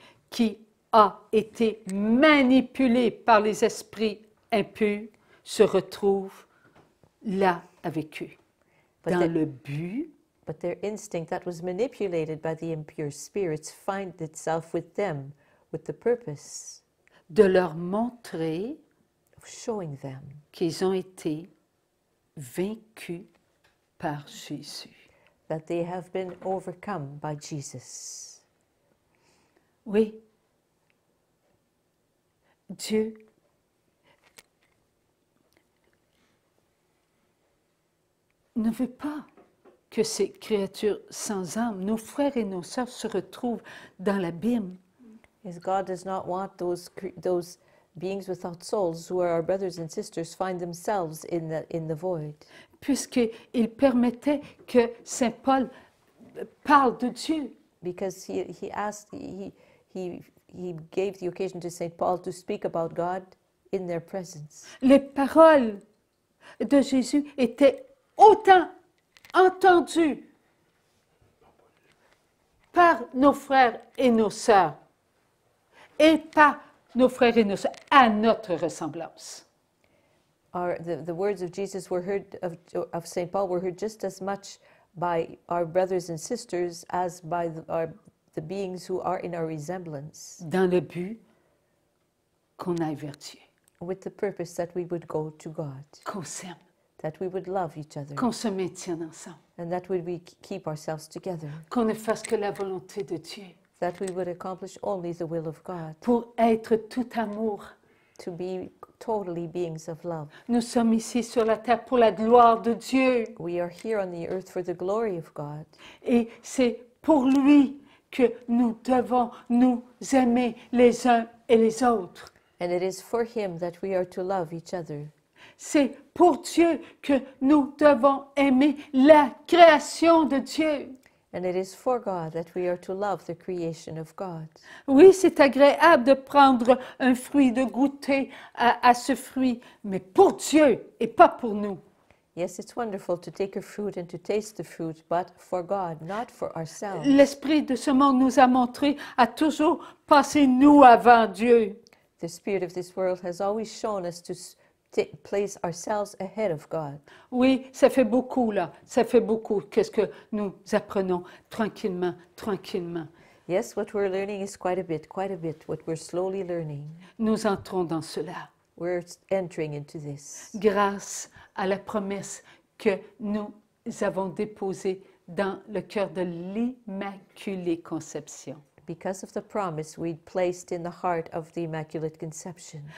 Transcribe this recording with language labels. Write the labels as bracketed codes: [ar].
[fr] qui a été manipulé par les esprits impurs se retrouve là avec eux, [en] But [fr] dans [en] the- [fr] le but [en] but their instinct that was manipulated by the impure spirits find itself with them, with the purpose [fr] de leur montrer [en] of showing them [fr] qu'ils ont été vaincus par Jésus. [en] that they have been overcome by Jesus. [fr] Oui, Dieu ne veut pas que ces créatures sans âme, nos frères et nos sœurs, se retrouvent dans l'abîme. [en] Yes, God does not want those beings without souls who are our brothers and sisters find themselves in the void, [fr] Puisqu'il permettait que Saint Paul parle de Dieu. [en] because he gave the occasion to Saint Paul to speak about God in their presence. [fr] Les paroles de Jésus étaient autant entendues par nos frères et nos sœurs et par nos frères et nos sœurs à notre ressemblance. [en] The words of Jesus were heard of Saint Paul were heard just as much by our brothers and sisters as by the beings who are in our resemblance, [fr] Dans le but qu'on aille vers Dieu, [en] with the purpose that we would go to God, [fr] qu'on s'aime, [en] that we would love each other, [fr] qu'on se maintienne ensemble, [en] and that we keep ourselves together, [fr] qu'on ne fasse que la volonté de Dieu [en] that we would accomplish only the will of God, [fr] pour être tout amour. [en] to be totally beings of love. [fr] Nous sommes ici sur la terre pour la gloire de Dieu [en] We are here on the earth for the glory of God, [fr] et c'est pour lui que nous devons nous aimer les uns et les autres. [en] and it is for Him that we are to love each other. [fr] C'est pour Dieu que nous devons aimer la création de Dieu. [en] And it is for God that we are to love the creation of God. [fr] Oui, c'est agréable de prendre un fruit, de goûter à ce fruit, mais pour Dieu et pas pour nous. [en] Yes, it's wonderful to take a fruit and to taste the fruit, but for God, not for ourselves. [fr] L'esprit de ce monde nous a montré à toujours passer nous avant Dieu. [en] The spirit of this world has always shown us to place ourselves ahead of God. [fr] Oui, ça fait beaucoup là, ça fait beaucoup. Qu'est-ce que nous apprenons tranquillement, tranquillement. [en] Yes, what we're learning is quite a bit, what we're slowly learning. [fr] Nous entrons dans cela [en] We're entering into this [fr] grâce à la promesse que nous avons déposée dans le cœur de l'Immaculée Conception. [en] because of the promise we placed in the heart of the Immaculate Conception.